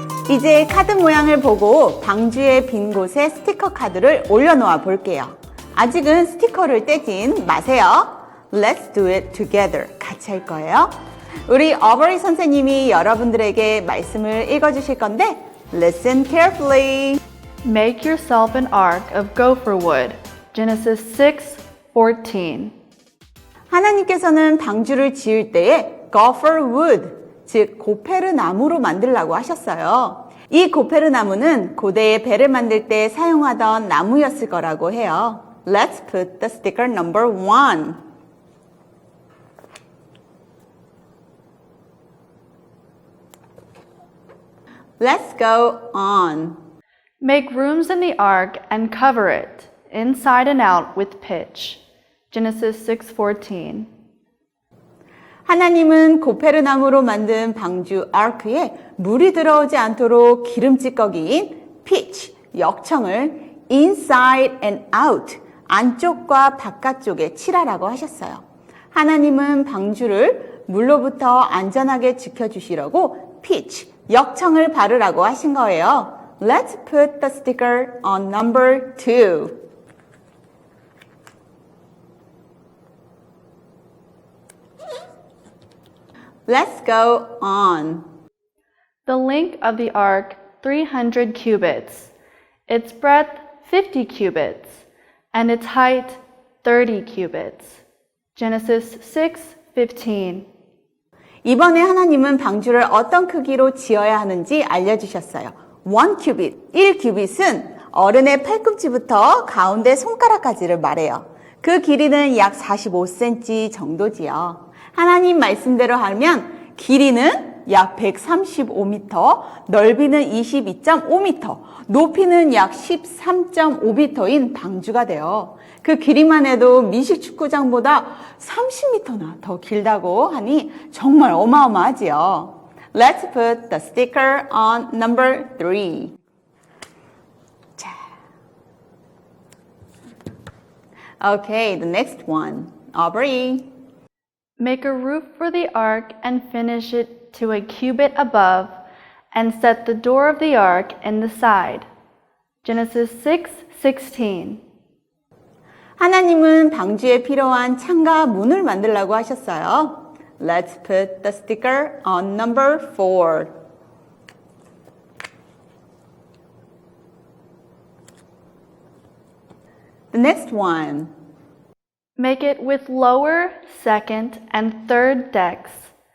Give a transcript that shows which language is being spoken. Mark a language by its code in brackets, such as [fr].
[ko] 이제 카드 모양을 보고 방주의 빈 곳에 스티커 카드를 올려놓아 볼게요. 아직은 스티커를 떼진 마세요. [en] Let's do it together. [ko] 같이 할 거예요. 우리 어버이 선생님이 여러분들에게 말씀을 읽어주실 건데 [en] Listen carefully. Make yourself an ark of gopher wood. Genesis 6:14. [ko] 하나님께서는 방주를 지을 때에 gopher wood, 즉 고페르 나무로 만들라고 하셨어요. 이 고페르 나무는 고대에 배를 만들 때 사용하던 나무였을 거라고 해요. [en] Let's put the sticker number 1. Let's go on. Make rooms in the ark and cover it, inside and out, with pitch. Genesis 6:14. [ko] 하나님은 고페르나무로 만든 방주 아크에 물이 들어오지 않도록 기름찌꺼기인 pitch, 역청을 [en] inside and out, [ko] 안쪽과 바깥쪽에 칠하라고 하셨어요. 하나님은 방주를 물로부터 안전하게 지켜주시려고 pitch, 역청을 바르라고 하신 거예요. [en] Let's put the sticker on number 2. Let's go on. The length of the ark 300 cubits, its breadth 50 cubits, and its height 30 cubits. Genesis 6:15. [ko] 이번에 하나님은 방주를 어떤 크기로 지어야 하는지 알려주셨어요. 1 큐빗, 1 큐빗은 어른의 팔꿈치부터 가운데 손가락까지를 말해요. 그 길이는 약 45cm 정도지요. 하나님 말씀대로 하면 길이는 약 135m, 넓이는 22.5m, 높이는 약 13.5m인 방주가 돼요. 그 길이만 해도 미식축구장보다 30m나 더 길다고 하니 정말 어마어마하지요. [en] Let's put the sticker on number 3. [ko] 자. [en] Okay, the next one. Aubrey. Make a roof for the ark and finish it to a cubit above, and set the door of the ark in the side. Genesis 6:16. [ko] 하나님은 방주에 필요한 창과 문을 만들라고 하셨어요. [en] Let's put the sticker on number 4. The next one. Make it with lower, second, and third decks.